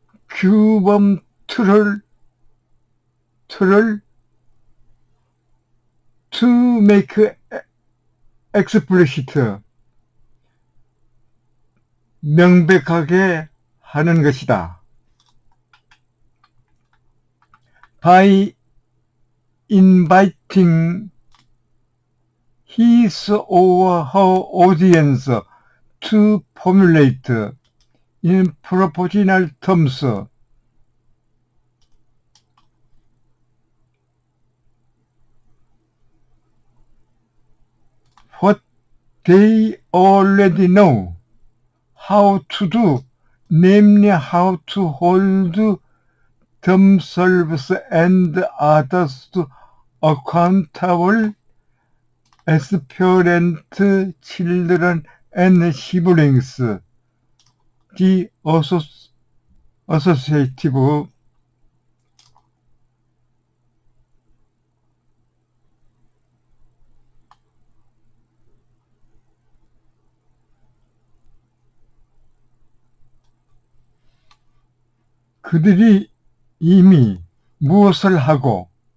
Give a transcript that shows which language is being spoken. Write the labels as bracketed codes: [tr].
[ko] 규범 틀을 [en] to make explicit, [ko] 명백하게 하는 것이다. [en] By inviting his or her audience to formulate in propositional terms what they already know how to do, namely how to hold themselves and others accountable as parent, children, and siblings. The associative [ko] 그들이 이미 무엇을 하고